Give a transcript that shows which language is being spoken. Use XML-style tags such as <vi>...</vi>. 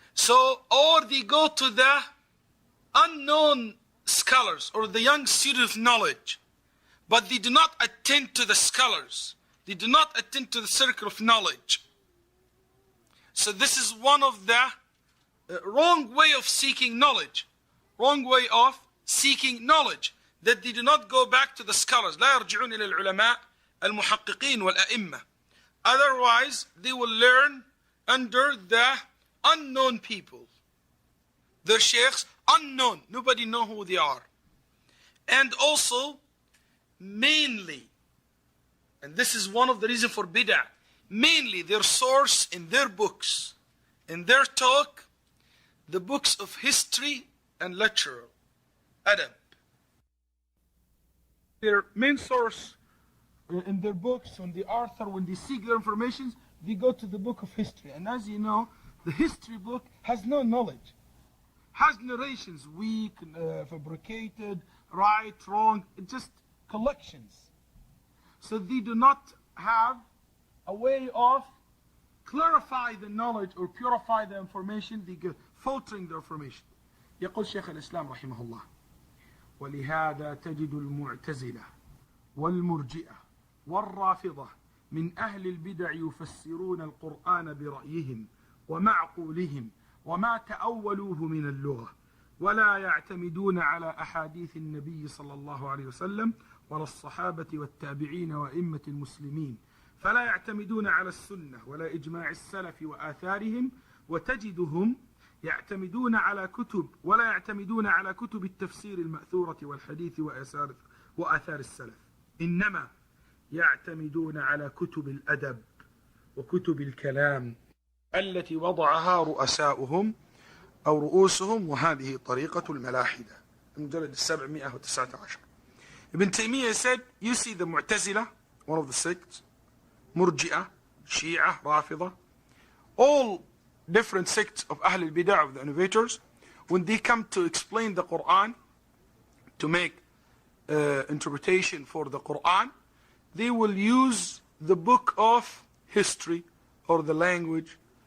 <en>Or they go to the unknown scholars or the young student of knowledge, but they do not attend to the scholars. They do not attend to the circle of knowledge. So this is one of the wrong way of seeking knowledge. Wrong way of seeking knowledge. That they do not go back to the scholars.</en> <ar>لا يرجعون إلى العلماء المحققين والأئمة.</ar> <en>Otherwise, they will learn under the unknown people. Their sheikhs, unknown. Nobody knows who they are. And also, mainly, and this is one of the reasons for bid'ah, mainly their source in their books, in their talk, the books of history and literature, adab. Their main source in their books, when they seek their information, they go to the book of history. And as you know, the history book has no knowledge, has narrations, weak, fabricated, right, wrong, it's just collections. So they do not have a way of clarify the knowledge or purify the information. They go filtering the information.</en> <ar>يقول شيخ الإسلام رحمه الله: ولهذا تجد المعتزلة والمرجئة والرافضة من أهل البدع يفسرون القرآن برأيهم ومعقولهم وما تأولوه من اللغة، ولا يعتمدون على أحاديث النبي صلى الله عليه وسلم ولا الصحابة والتابعين وأئمة المسلمين، فلا يعتمدون على السنة ولا إجماع السلف وآثارهم، وتجدهم يعتمدون على كتب التفسير المأثورة والحديث وآثار السلف، إنما يعتمدون على كتب الأدب وكتب الكلام التي وضعها رؤساؤهم أو رؤوسهم، وهذه طريقة الملاحدة. المجلد 719.</ar> <en>Ibn Taymiyyah said, you see the Mu'tazila, one of the sects, Murji'ah, Shi'ah, Rafidah, all different sects of Ahl al-Bid'ah, of the innovators, when they come to explain the Quran, to make interpretation for the Quran, they will use the book of history or the language.</en>